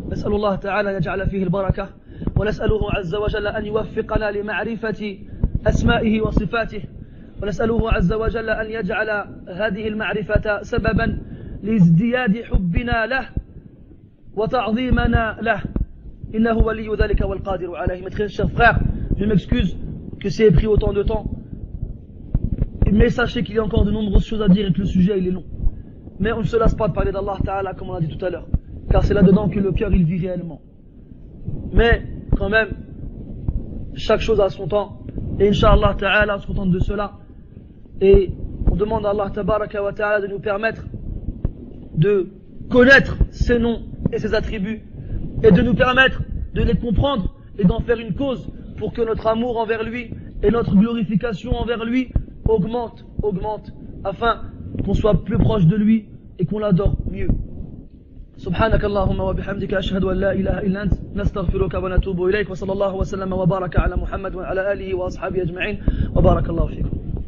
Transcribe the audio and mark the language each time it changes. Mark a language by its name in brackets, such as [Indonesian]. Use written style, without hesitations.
[Arabic] نسأل الله تعالى أن يجعل فيه البركة ونسأله عز وجل أن يوفقنا لمعرفة أسمائه وصفاته ونسأله عز وجل أن يجعل هذه المعرفة سببا لازدياد حبنا له وتعظيمنا له إنه ولي ذلك والقادر عليه. [French] Mes très chers frères, je m'excuse que c'est pris autant de temps, mais sachez qu'il y a encore de nombreuses choses à dire et que le sujet il est long. Mais on ne se lasse pas de parler d'Allah Ta'ala comme on a dit tout à l'heure, car c'est là-dedans que le cœur il vit réellement. Mais quand même, chaque chose a son temps, et Inch'Allah Ta'ala on se contente de cela. Et on demande à Allah Tabaraka wa Ta'ala de nous permettre de connaître ses noms et ses attributs et de nous permettre de les comprendre et d'en faire une cause pour que notre amour envers lui et notre glorification envers lui augmente afin qu'on soit plus proche de lui et qu'on l'adore mieux. [Arabic] سبحانك اللهم وبحمدك أشهد أن لا إله إلا أنت نستغفرك ونتوب إليك وصلى الله وسلم وبارك على محمد وعلى آله وأصحابه أجمعين وبارك الله فيكم.